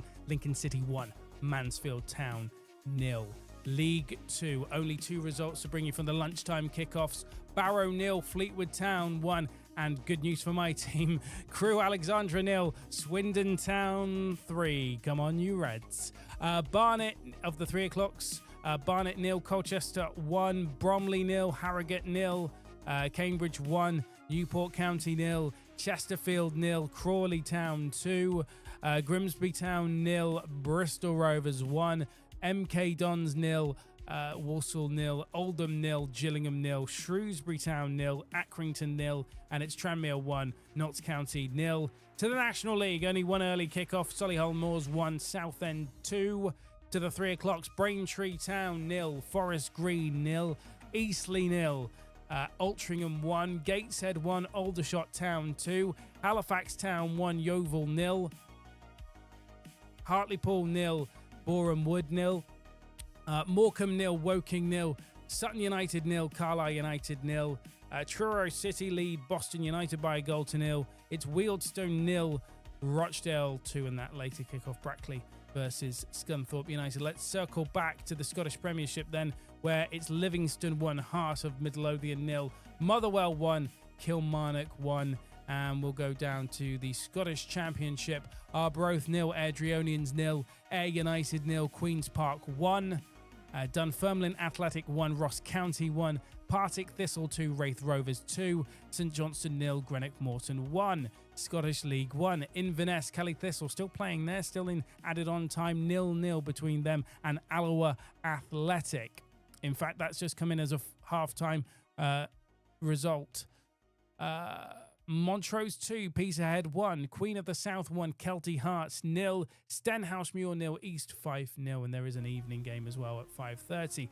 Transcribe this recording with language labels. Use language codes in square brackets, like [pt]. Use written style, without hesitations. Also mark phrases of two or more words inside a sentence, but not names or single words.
[en] Lincoln City 1, Mansfield Town 0. League 2, only 2 results to bring you from the lunchtime kickoffs. Barrow 0, Fleetwood Town 1. And good news for my team, Crewe Alexandra 0, Swindon Town 3. Come on, you Reds. Barnet of the 3 o'clocks. Barnet 0, Colchester 1, Bromley 0, Harrogate 0, Cambridge 1, Newport County 0, Chesterfield 0, Crawley Town 2, Grimsby Town 0, Bristol Rovers 1, MK Dons 0, Walsall 0, Oldham 0, Gillingham 0, Shrewsbury Town 0, Accrington 0, and it's Tranmere 1, Notts County 0. To the National League, only one early kickoff. Solihull Moors 1, Southend 2. To the 3 o'clocks, Braintree Town 0, Forest Green 0, Eastleigh 0, Altrincham 1, Gateshead 1, Aldershot Town 2, Halifax Town 1, Yeovil 0, Hartlepool 0, Boreham Wood 0, Morecambe 0, Woking 0, Sutton United 0, Carlisle United 0, Truro City lead Boston United by a goal to 0. It's Wealdstone 0, Rochdale 2, and that later kickoff, Brackley versus Scunthorpe United. Let's circle back to the Scottish Premiership then, where it's Livingston 1, Heart of Midlothian 0, Motherwell 1, Kilmarnock 1, and we'll go down to the Scottish Championship. Arbroath 0, Airdrieonians 0, Ayr United 0, Queen's Park 1, Dunfermline Athletic 1, Ross County 1, Partick Thistle 2, Wraith Rovers 2, St Johnstone 0, Greenock Morton 1. Scottish League 1, Inverness, Kelly Thistle still playing there, still in added on time, 0-0 between them and Alloa Athletic. In fact, that's just come in as a half-time result. Montrose 2, Peterhead 1, Queen of the South 1, Kelty Hearts 0, Stenhousemuir 0, East Fife 0, and there is an evening game as well at 5:30.